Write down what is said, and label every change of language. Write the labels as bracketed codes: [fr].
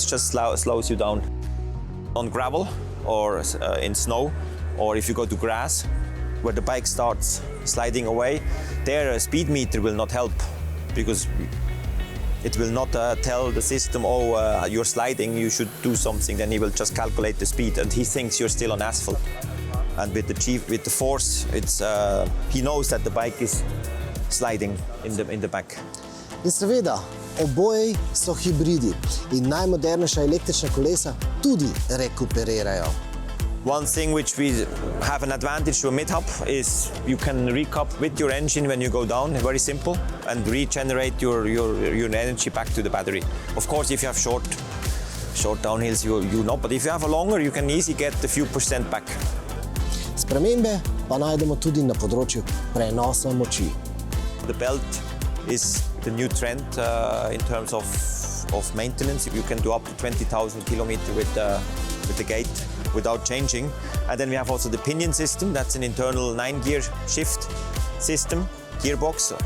[en] It just slows you down. On gravel or in snow, or if you go to grass, where the bike starts sliding away, there a speed meter will not help, because it will not tell the system, you're sliding, you should do something. Then he will just calculate the speed, and he thinks you're still on asphalt. And with the force, he knows that the bike is sliding in the back. [sl] In seveda, oboji so hibridi in najmodernejša električna kolesa tudi rekuperirajo. [en] One thing which we have an advantage to a mid-hub is you can recap with your engine when you go down, very simple, and regenerate your energy back to the battery. Of course, if you have short downhills, you know, but if you have a longer, you can easily get a few % back. [sl] Spremembe pa najdemo tudi na področju prenosa moči. [en] The belt is the new trend in terms of maintenance. You can do up to 20,000 kilometers with the gate without changing. And then we have also the pinion system. That's an internal 9-gear shift system, gearbox.